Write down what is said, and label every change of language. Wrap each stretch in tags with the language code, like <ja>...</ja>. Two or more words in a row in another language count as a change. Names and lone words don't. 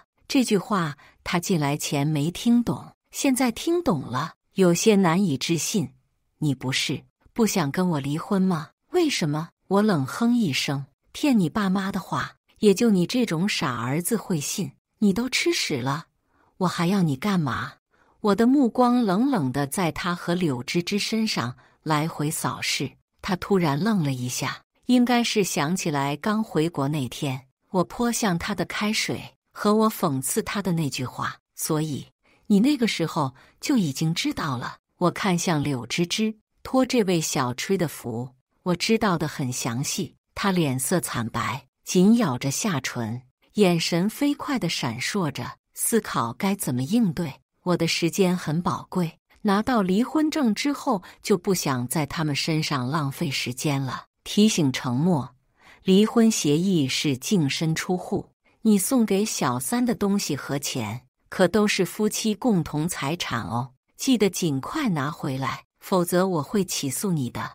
<zh>這句話他進來前沒聽懂，現在聽懂了，有些難以置信。你不是不想跟我離婚嗎？為什麼？我冷哼一聲，騙你爸媽的話，也就你這種傻兒子會信。你都吃屎了，我還要你幹嘛？我的目光冷冷地在他和柳芝芝身上來回掃視。他突然愣了一下，應該是想起來剛回國那天，我潑向他的開水和我諷刺他的那句話，所以你那個時候就已經知道了。我看向柳芝芝，托這位小吹的福，我知道的很詳細。他臉色慘白，緊咬着下唇，眼神飛快地閃爍着，思考該怎麼應對。我的時間很寶貴，拿到離婚證之後就不想在他們身上浪費時間了。提醒程默，離婚協議是淨身出戶，你送給小三的東西和錢可都是夫妻共同財產哦，記得盡快拿回來，否則我會起訴你的。</zh>